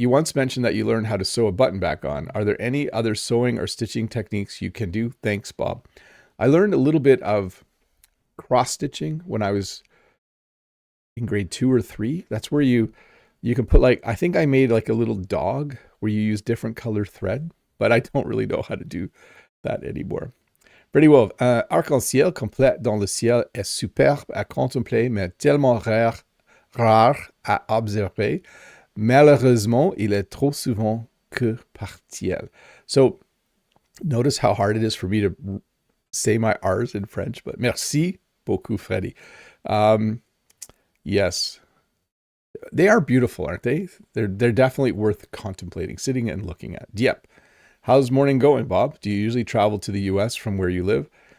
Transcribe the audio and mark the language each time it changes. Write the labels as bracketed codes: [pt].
[en] You once mentioned that you learned how to sew a button back on. Are there any other sewing or stitching techniques you can do? Thanks, Bob. I learned a little bit of cross-stitching when I was in grade 2 or 3. That's where you can put I think I made like a little dog where you use different color thread, but I don't really know how to do that anymore. Pretty well. [fr] Arc-en-ciel complète dans le ciel est superbe à contempler, mais tellement rare à observer. Malheureusement, il est trop souvent que partiel. [en] So notice how hard it is for me to say my R's in French, but [fr] merci beaucoup, [en] Freddy. Yes. They are beautiful, aren't they? They're definitely worth contemplating, sitting and looking at. Yep. How's morning going, Bob? Do you usually travel to the US from where you live?